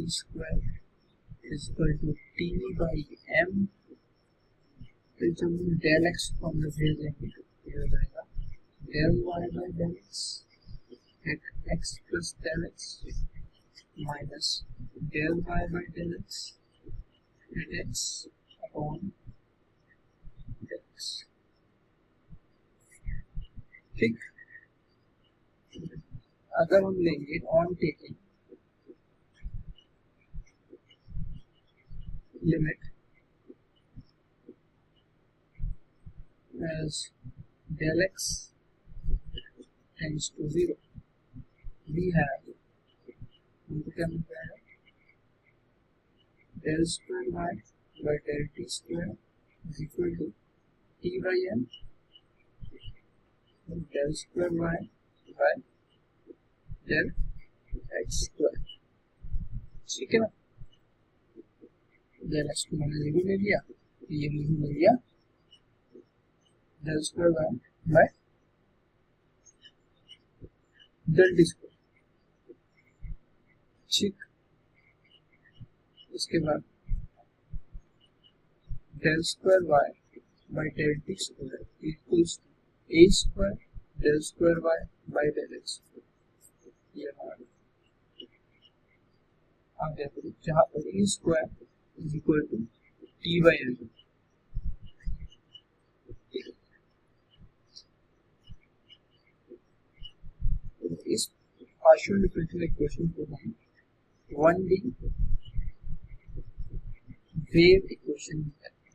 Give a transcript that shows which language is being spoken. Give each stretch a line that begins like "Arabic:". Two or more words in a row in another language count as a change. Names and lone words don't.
English: square is equal to t by m,
Hindi: फिर जब हम
English: del x
Hindi: को हमने भेज देंगे तो ये हो जाएगा
English: del y by del x at x plus del x minus del y by del x at x upon del x.
Hindi: ठीक, अगर हम लेंगे
English: on taking limit as del x tends to 0, we have,
Hindi: हमको क्या मिल जाएगा,
English: del square y by del t square is equal to t by m del square y by del x square।
Hindi: ठीक है ना,
English: del x
Hindi: को मैंने जीरो ले लिया, ये मुझे मिल गया
English: del square y by del t square।
Hindi: ठीक, इसके बाद
English: del square y by del t square equals to a square del square y by del x।
Hindi: ये हमारा आ गया, जहाँ पर
English: a square is equal to t by l।
Hindi: इस
English: partial differential equation
Hindi: को हम
English: 1D wave equation
Hindi: है।